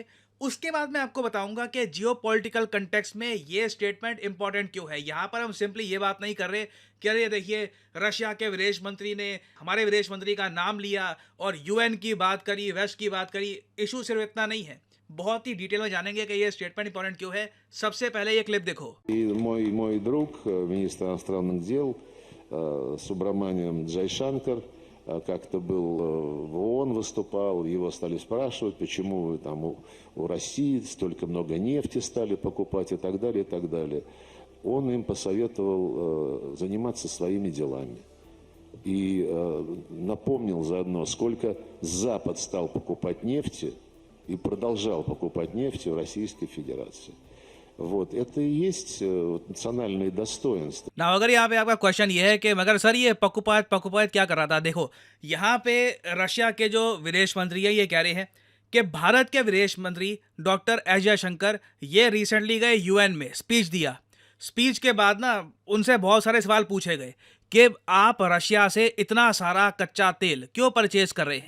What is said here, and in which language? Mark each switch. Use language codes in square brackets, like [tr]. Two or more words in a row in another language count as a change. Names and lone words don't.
[hi] उसके बाद मैं आपको बताऊंगा कि [en] geo political context [hi] में ये [en] statement important [hi] क्यों है। यहां पर हम सिंपली ये बात नहीं कर रहे कि अरे देखिए रशिया के विदेश मंत्री ने हमारे विदेश मंत्री का नाम लिया और यूएन की बात करी, वेस्ट की बात करी। इशू सिर्फ इतना नहीं है, बहुत ही डिटेल में जानेंगे कि ये [en] statement important [hi] क्यों है। सबसे पहले ये क्लिप देखो। [ru] Мой друг, министр иностранных дел Субраманиан Джайшанкар, как-то был в ООН выступал, его стали спрашивать, почему вы там у России столько много нефти стали покупать и так далее, и так далее. Он им посоветовал заниматься своими делами. И напомнил заодно, сколько Запад стал покупать нефти и продолжал покупать нефть в Российской Федерации. Вот, это и есть национальные достоинства. [hi] ना अगर यहाँ पे आपका क्वेश्चन ये है कि मगर सर ये पकुपात क्या कर रहा था, देखो यहाँ पे रशिया के जो विदेश मंत्री है ये कह रहे हैं कि भारत के विदेश मंत्री डॉक्टर एस जयशंकर ये रिसेंटली गए यूएन में स्पीच दिया। स्पीच के बाद ना उनसे बहुत सारे सवाल पूछे गए कि आप रशिया से इतना सारा कच्चा तेल क्यों परचेज कर रहे हैं।